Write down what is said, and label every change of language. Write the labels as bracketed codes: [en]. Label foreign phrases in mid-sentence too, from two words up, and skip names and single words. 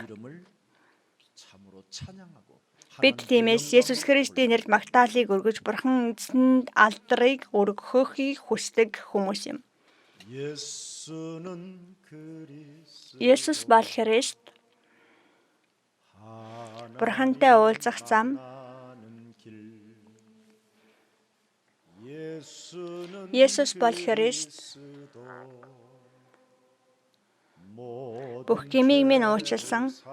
[ko] 이름을 참으로 찬양하고 [mn] Бид тиймээс Есүс Христийн нэрээр магтаалыг өргөж Бурхан эзэнд алдрыг өргөхийг хүсдэг хүмүүс юм. [ko] 예수는 그리스도. [mn] Есүс бол Христ. Бурхантай уулзах зам. Есүс бол Христ. Бүх гмийг минь уучлсан.